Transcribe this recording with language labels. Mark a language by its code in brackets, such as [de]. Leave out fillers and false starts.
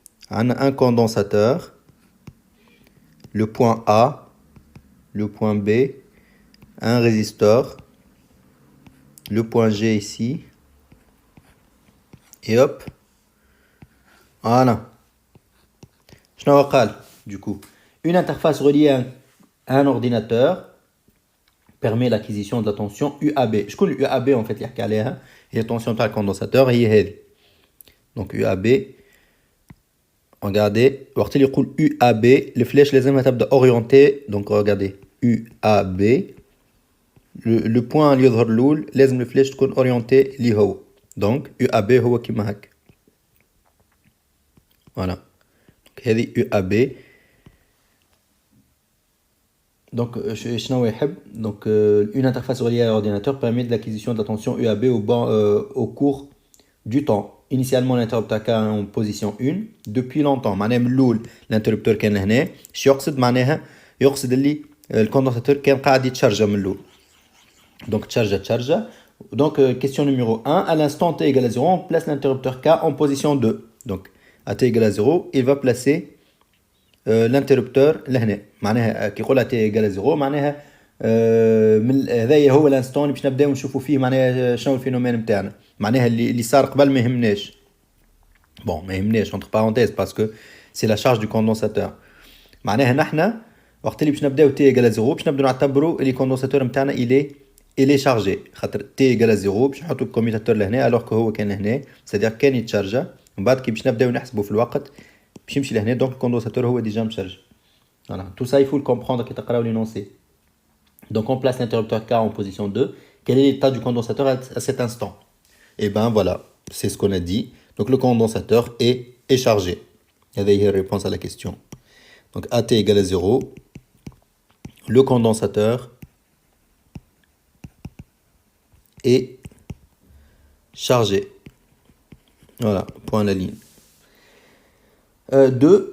[fr] Un condensateur, le point A, le point B, un résistor, le point G ici, et hop, voilà. [ar] شنو قال [fr] du coup une interface reliée à un ordinateur permet l'acquisition de la tension UAB. Je connais UAB en fait [ar] يحكي عليها هي tension تاع الكوندنساتور هي هذه. [fr] Donc UAB regardez [ar] وقت اللي يقول UAB الفلاش لازمها تبدا orienté. [fr] Donc regardez UAB le point [ar] اللي يظهر الاول لازم الفلاش تكون orienté اللي هو. Donc UAB هو كيما هكا. [fr] Voilà. Donc هذه UAB. Donc, donc une interface reliée à l'ordinateur permet de l'acquisition de la tension UAB au cours du temps. Initialement, l'interrupteur K en position 1 depuis longtemps. [ar] معناها من الأول l'interrupteur كان هنا. شو يقصد معناها؟ يقصد اللي الكوندنساتور كان قاعد يتشارجا من الأول. [fr] Donc تشارجا. Donc question numéro 1. À l'instant t égale à 0, on place l'interrupteur K en position 2. Donc à t égale à 0, il va placer l'interrupteur لهنا. [ar] معناها كي يقولها تي ايكال 0 معناها من هذايا هو الانستون اللي باش نبداو نشوفوا فيه معناها شنو الفينومين نتاعنا. معناها اللي صار قبل ما يهمناش. بون ما يهمناش [fr] entre parenthèses parce que c'est la charge du condensateur. [ar] معناها نحنا وقت اللي باش نبداو تي ايكال 0 باش نبداو نعتبروا اللي الكوندنساتور نتاعنا [fr] il est chargé. [ar] خاطر تي ايكال 0 باش نحطوا الكوميتاتور لهنا [fr] alors que [ar] هو كان لهنا [fr] c'est-à-dire [ar] كان يتشارجا. من بعد كي باش نبداو نحسبوا في الوقت باش يمشي لهنا دونك الكوندنساتور هو ديجا مشارج. [fr] Voilà, tout ça il faut le comprendre [ar] كي تقراو [fr] l'énoncé. Donc on place l'interrupteur K en position 2. Quel est l'état du condensateur à cet instant? Et ben voilà, c'est ce qu'on a dit. Donc le condensateur est chargé. Il y a une réponse à la question. Donc AT égale à 0. Le condensateur est chargé. Voilà, point à la ligne. 2.